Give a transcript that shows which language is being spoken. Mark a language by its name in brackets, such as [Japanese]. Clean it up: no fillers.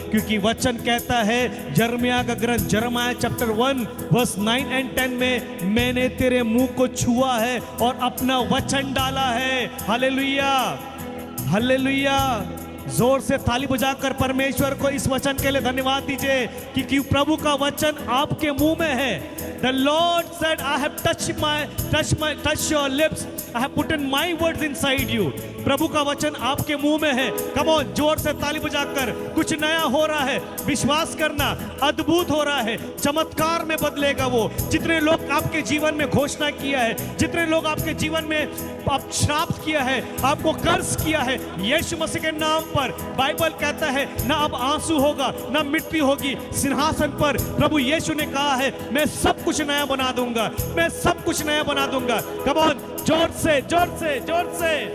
[Hindi] क्योंकि वचन कहता है, यिर्मयाह का ग्रंथ यिर्मयाह चैप्टर 1 वर्स 9 और 10 में, मैंने तेरे मुंह को छुआ है और अपना वचन डाला है। Hallelujah, hallelujah. जोर से ताली बजाकर परमेश्वर को इस वचन के लिए धन्यवाद दीजिए कि प्रभु का वचन आपके मुंह में है। [English] The Lord said, I have touched your lips, I have put in my words inside you. [Hindi] प्रभु का वचन आपके मुंह में है। कम ऑन, जोर से ताली बजाकर, कुछ नया हो रहा है, विश्वास करना, अद्भुत हो रहा है, चमत्कार में बदलेगा वो। जितने लोग आपके जीवन में घोषणा किया है, जितने लोग आपके जीवन में आप श्राप किया है, आपको कर्ज किया है, यीशु मसीह के नाम पर बाइबल कहता है, ना अब आंसू होगा, ना मिट्टी होगी, सिंहासन पर प्रभु यीशु ने कहा है, मैं सब कुछ नया बना दूंगा, मैं सब कुछ नया बना दूंगा। कम ऑन, जोर से, जोर से, जोर से,